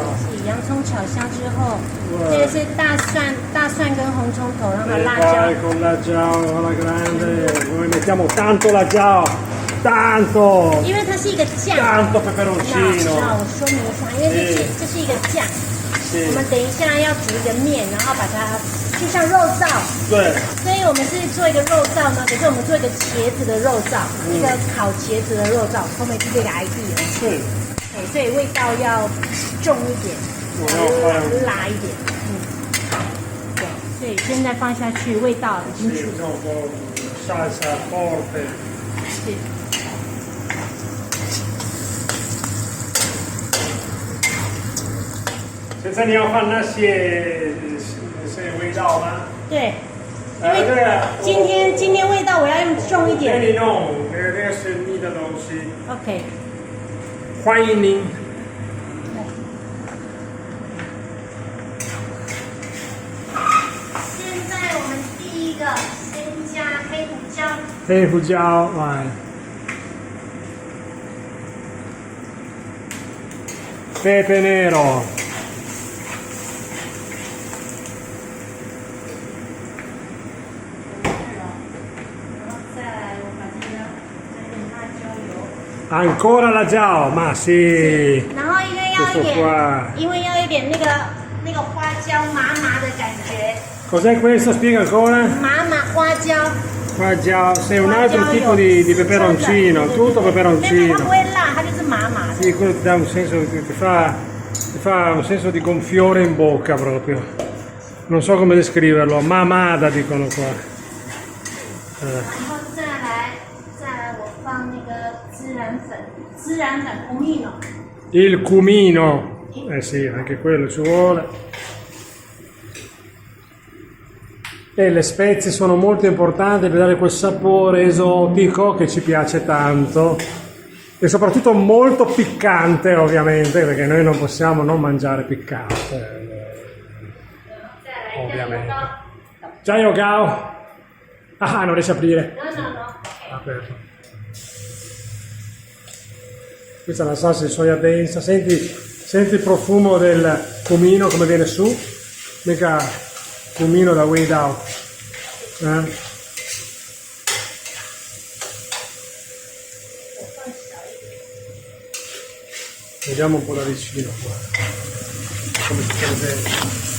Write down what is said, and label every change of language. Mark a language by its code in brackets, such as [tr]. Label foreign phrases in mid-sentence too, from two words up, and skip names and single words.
[zh] 洋葱炒香之后，这个是大蒜跟红葱头，然后辣椒。 [it] Vai con l'aglio alla grande. Noi mettiamo tanto l'aglio, tanto. [zh] 因为它是一个酱。 [it] Tanto peperoncino. [zh] 我说明一下，因为这是一个酱。我们等一下要煮一个面，然后把它就像肉燥。对。所以我们是做一个肉燥呢，可是我们做一个茄子的肉燥，一个烤茄子的肉燥，后面是这个 idea。是。所以味道要重一点，辣一点，对，所以现在放下去，味道已经出。 [it] salsa forte。 [zh] 是。现在你要放那些味道吗？对。因为今天味道我要用重一点。给你弄，这个是你的东西。 OK。欢迎您。现在我们第一个先加黑胡椒。黑胡椒， [it] 来。Pepe nero。Ancora l'aglio, ma sì. [zh] 然后因为要一点那个花椒麻麻的感觉。 [it] Cos'è questo? Spiega ancora. [zh] 麻花椒。花椒, [it] sei un altro tipo di peperoncino, tutto peperoncino. [zh] 它不会辣，它就是麻麻的。 [it] Sì, quello ti dà un senso, ti fa un senso di gonfiore in bocca proprio. Non so come descriverlo, mamada dicono qua. [zh] 再来我放那个孜然粉 cumino. [it] Il cumino, eh sì, anche quello ci vuole. E le spezie sono molto importanti per dare quel sapore esotico che ci piace tanto e soprattutto molto piccante ovviamente, perché noi non possiamo non mangiare piccante, ovviamente. Ciao Gao! Ah, non riesci a aprire? No. Aperto. Questa è la salsa di soia densa, senti il profumo del cumino come viene su, mica cumino da [en] way out. [it] Vediamo un po' da vicino qua, come si presenta.